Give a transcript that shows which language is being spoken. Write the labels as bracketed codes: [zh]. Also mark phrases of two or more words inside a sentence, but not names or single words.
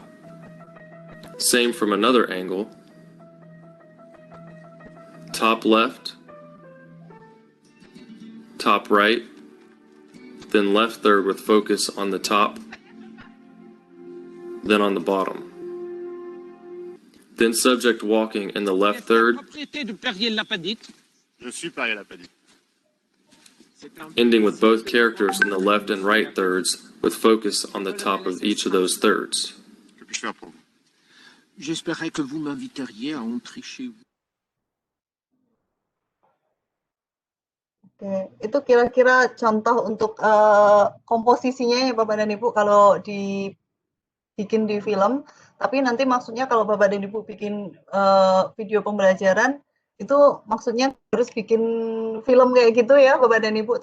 [en] Same from another angle, top left, top right, then left third with focus on the top, then on the bottom. Then subject walking in the left third, ending with both characters in the left and right thirds with focus on the top of each of those thirds. [fr] J'espérais que vous m'inviteriez à entrer chez vous. [id] Oke, itu kira-kira contoh untuk komposisinya ya Bapak dan Ibu kalau dibikin di film. Tapi nanti maksudnya kalau Bapak dan Ibu bikin video pembelajaran, itu maksudnya harus bikin film kayak gitu ya Bapak dan Ibu.